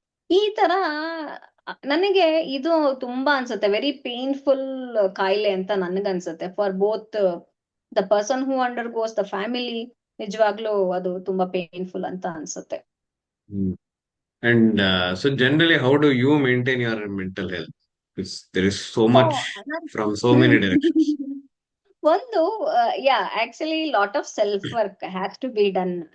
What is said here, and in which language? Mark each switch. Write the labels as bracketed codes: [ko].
[kn] ಈ ತರ ನನಗೆ ಇದು ತುಂಬಾ ಅನ್ಸುತ್ತೆ ವೆರಿ ಪೇನ್ಫುಲ್ ಕಾಯಿಲೆ ಅಂತ ನನ್ಗನ್ಸುತ್ತೆ, [en] For both the person who undergoes, the family. [kn] ನಿಜವಾಗ್ಲೂ ಅದು ತುಂಬಾ ಪೇನ್ಫುಲ್ ಅಂತ ಅನ್ಸುತ್ತೆ. [en] And so generally, how do you maintain your mental health? Because there is so much from so many directions. ಒಂದು actually lot of self work has to be done.